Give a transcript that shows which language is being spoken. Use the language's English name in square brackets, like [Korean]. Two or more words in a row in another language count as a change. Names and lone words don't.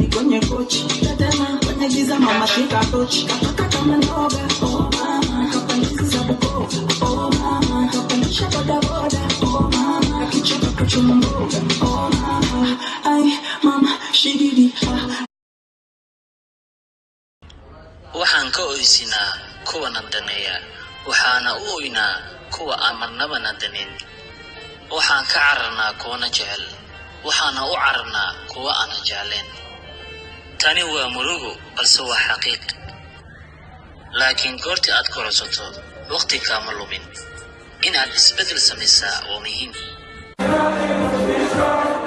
[Swahili] kwenye kochi tetema kwenye giza mama shika tochi kaka kama ndoga oh mama hapa niza bukova oh mama hapa nisha boda boda oh mama akicheka kuchuma mboga oh mama ay mama shigidi [Somali] waxaan ka oysinaa kuwa nadaneeya waxaana u oynaa kuwa amarnaba nadanin waxaan ka cararnaa kuwana jecel waxaana u cararnaa kuwa aan jeclayn tani waa murugo balse waa xaqiiq laakiin goortii aad koraysato waqti kaama lumin inaad isbedel samaysaa waa muhiim